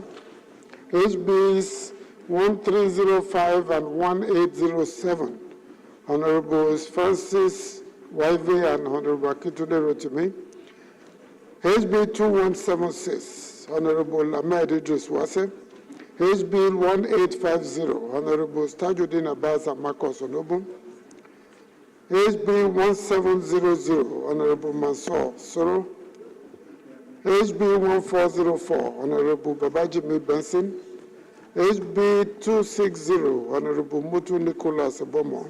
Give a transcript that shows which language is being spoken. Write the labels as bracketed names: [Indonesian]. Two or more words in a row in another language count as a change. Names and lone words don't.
[English] HBs 1305 and 1807, Honorables Francis Waive and Honorable Akintunde Rotimi. HB 2176, Honorable Ahmed Idris Wase. HB 1850, Honorable Tajuddin Abbas and Marcos Onobu. HB 1700, Honorable Mansour Soro. HB 1404, Honorable Babajimi Benson. HB 260, Honorable Mutu Nicholas Abomo.